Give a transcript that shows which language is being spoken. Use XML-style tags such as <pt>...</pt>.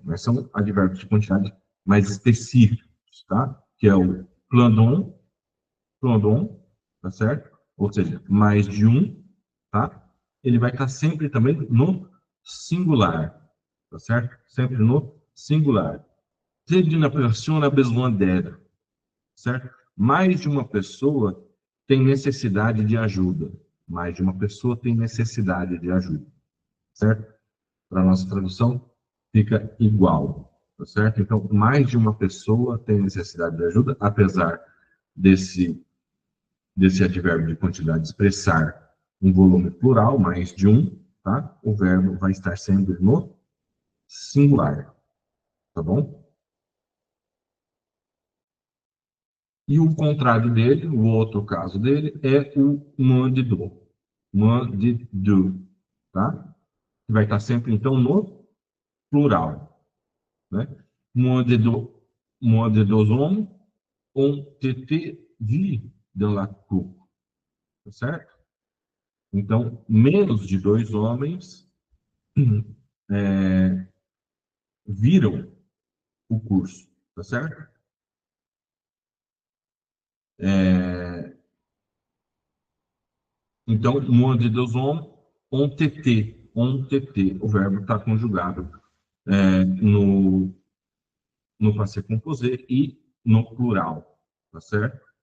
<pt>Mas são advérbios de quantidade mais específicos, tá? Que é o plandon, tá certo? Ou seja, mais de um, tá? Ele vai estar sempre também no singular, tá certo? Sempre no singular.</pt> <fr>Plus d'une personne a besoin d'aide,</fr> <pt>certo? Mais de uma pessoa tem necessidade de ajuda. Mais de uma pessoa tem necessidade de ajuda, certo? Para a nossa tradução, fica igual, tá certo? Então, mais de uma pessoa tem necessidade de ajuda, apesar desse advérbio de quantidade expressar um volume plural, mais de um, tá? O verbo vai estar sempre no singular, tá bom? E o contrário dele, o outro caso dele, é o</pt> <fr>moins de deux. Moins de deux,</fr> <pt>tá? Que vai estar sempre, então, no plural, né?</pt> <fr>Moins de deux, moins de deux hommes ont été vus dans la cour,</fr> <pt>tá certo? Então, menos de dois homens viram o curso, tá certo? Então,</pt> <fr>moins de deux hommes ont été,</fr> <pt>o verbo está conjugado no passé composé e no plural, tá certo?</pt>